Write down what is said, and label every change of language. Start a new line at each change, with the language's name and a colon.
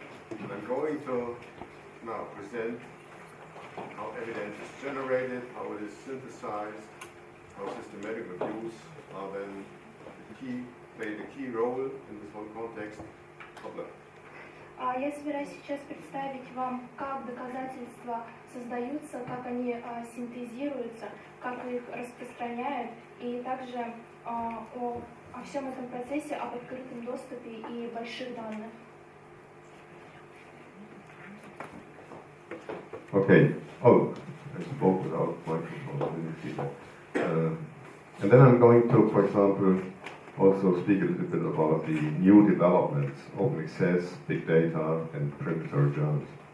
English: I'm going to now present how evidence is generated, how it is synthesized, how systematic reviews are then play the key role in this whole context problem.
Russian: Я собираюсь сейчас представить вам, как доказательства создаются, как они синтезируются, как их распространяют, и также о всем этом процессе, об открытом доступе и больших данных.
English: Okay. Oh, I spoke without microphone. I didn't see that. And then I'm going to, for example, also speak a little bit about the new developments, open access, big data, and preparatory journals.